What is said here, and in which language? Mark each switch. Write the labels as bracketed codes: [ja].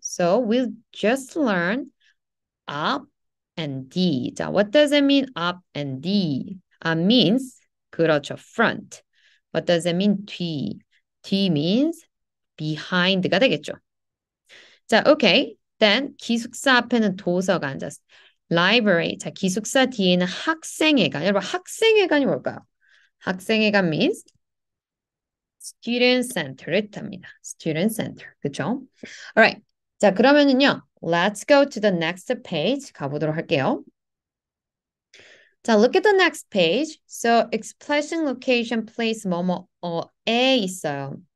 [en] So we'll just learn up and D. 자, what does it mean up and D? Up means 그렇죠, front. What does it mean 뒤? 뒤 means behind가 되겠죠. 자, okay. [ko] Then 기숙사 앞에는 도서관. [en] 자, library. [ko] 자, 기숙사 뒤에는 학생회관. 여러분, 학생회관이 뭘까요? [en] 학생회관 means student center를 뜻합니다. student center. 그쵸? Alright. [ko] 자, 그러면은요. [en] Let's go to the next page. [ko] 가보도록 할게요. [en] 자, look at the next page. So, expression, location, place, [ko] 뭐뭐에 있어요.